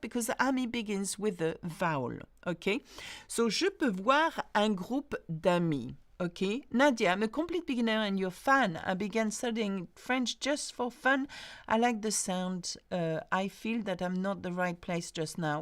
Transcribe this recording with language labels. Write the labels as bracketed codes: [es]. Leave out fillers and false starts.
[en] Because ami begins with a vowel, okay? [fr] So, je peux voir un groupe d'amis, okay? [en] Nadia, I'm a complete beginner and you're fan. I began studying French just for fun. I like the sound. I feel that I'm not the right place just now.